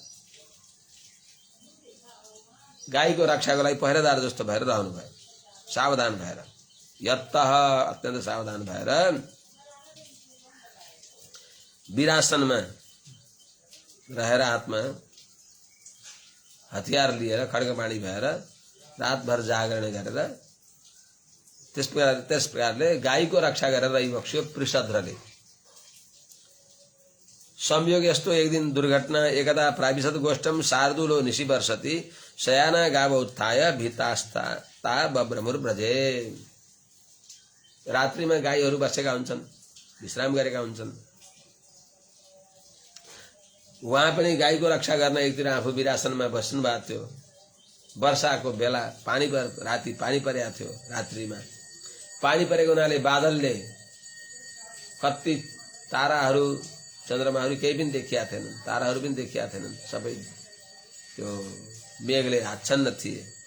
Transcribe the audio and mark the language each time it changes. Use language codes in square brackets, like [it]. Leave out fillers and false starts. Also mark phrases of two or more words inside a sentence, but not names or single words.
[ne] गाईको रक्षाको लागि पहरेदार जस्तो भएर रहनु भयो, सावधान भएर यत्तः अत्यन्त सावधान भएर वीरासनमा रहेर हातमा हतियार लिएर खड्गपाणी भएर रातभर जागरण गरेर त्यस प्रकारले गाईको रक्षा गरेर रहिबक्स्यो पृषद्रले। संयोग यस्तो एक दिन दुर्घटना [sa] एकदा प्राविशत गोष्ठम शार्दूलो निशि वर्षति शयाना गाव उत्थाय भीतास्ता ता बब्रमुर ब्रजे। [ne] रात्रिमा गाईहरू बसेका हुन्छन्, विश्राम गरेका हुन्छन्। उहाँ पनि गाईको रक्षा गर्न एकतिर आफू वीरासनमा बस्नु भएको थियो। वर्षाको बेला राति पानी परेको थियो। रात्रिमा पानी परेको हुनाले बादलले कति ताराहरू चन्द्रमाहरू केही पनि देखिया थिएनन्, ताराहरू पनि देखिया थिएनन्, सबै त्यो मेघले आच्छन्न थिए।